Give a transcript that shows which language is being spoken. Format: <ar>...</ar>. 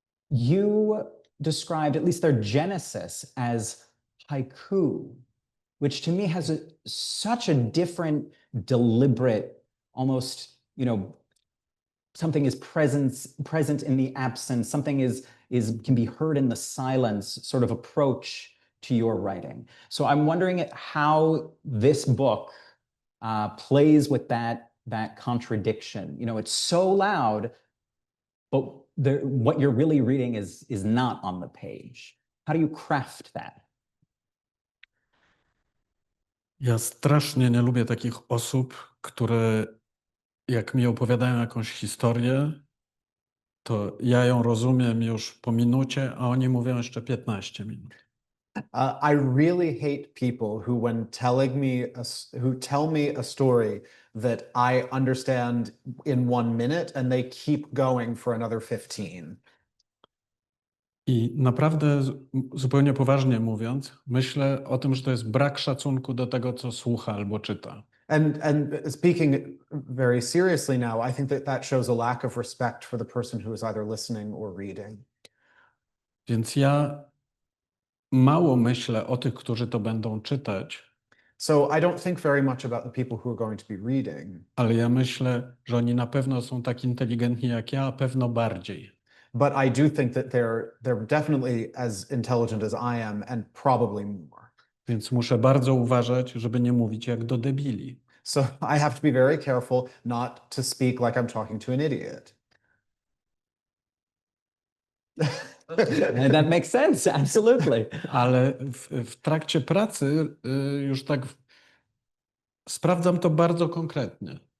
<en>You described at least their genesis as haiku, which to me has such a different, deliberate, almost, something is present in the absence, something can be heard in the silence sort of approach to your writing. So I'm wondering how this book plays with that contradiction. It's so loud, but what you're really reading is not on the page. How do you craft that?</en> <pl>Ja strasznie nie lubię takich osób, które jak mi opowiadają jakąś historię, to ja ją rozumiem już po minucie, a oni mówią jeszcze 15 minut.</pl> <en>I really hate people who, when who tell me a story that I understand in 1 minute and they keep going for another 15.</en> <pl>I naprawdę, zupełnie poważnie mówiąc, myślę o tym, że to jest brak szacunku do tego, co słucha albo czyta.</pl> <en>And speaking very seriously now, I think that shows a lack of respect for the person who is either listening or reading.</en> <pl>Więc ja mało myślę o tych, którzy to będą czytać.</pl> <en>So I don't think very much about the people who are going to be reading.</en> <pl>Ale ja myślę, że oni na pewno są tak inteligentni jak ja, a pewno bardziej.</pl> <en>But I do think that they're definitely as intelligent as I am and probably more.</en> <pl>Więc muszę bardzo uważać, żeby nie mówić jak do debili.</pl> <en>So I have to be very careful not to speak like I'm talking to an idiot. That makes sense, absolutely.</en> <pl>Ale w trakcie pracy już tak sprawdzam to bardzo konkretnie.</pl>